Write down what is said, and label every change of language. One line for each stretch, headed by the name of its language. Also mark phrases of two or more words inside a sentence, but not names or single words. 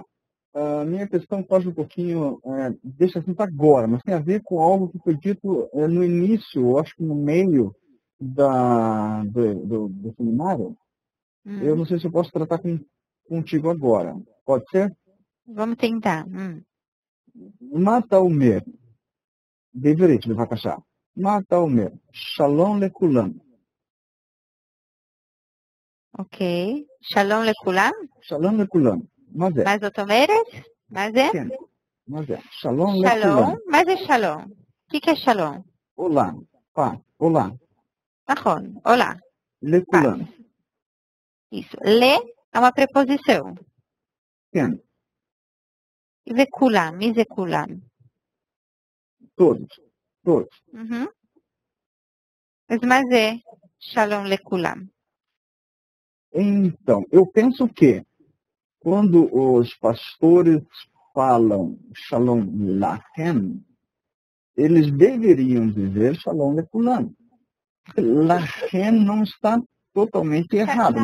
Portuguese: A minha questão foge um pouquinho, deixa assim para agora, mas tem a ver com algo que foi dito no início, eu acho que no meio do seminário. Eu não sei se eu posso tratar contigo agora. Pode ser? Vamos tentar.
Hebrew: מה אתה אומר. בעברית בבקשה. מה אתה אומר? שלום לכולם. אוקיי. שלום לכולם? שלום לכולם. מה זה? מה זאת אומרת? מה זה? כן. מה זה? שלום לכולם. שלום? מה זה שלום?
Portuguese: que é שלום?
Hebrew: עולה. עולה. נכון, עולה. לכולם.
Portuguese: Isso. Le é uma preposição.
Hebrew: כן. וכולם, מי זה כולם?
Portuguese: Todos.
Hebrew: אז מה זה שלום לכולם?
Portuguese: Então, eu penso que quando os pastores falam
Hebrew: שלום לכם,
Portuguese: eles deveriam dizer
Hebrew: שלום לכולם.
Portuguese: Lachem não está totalmente errado.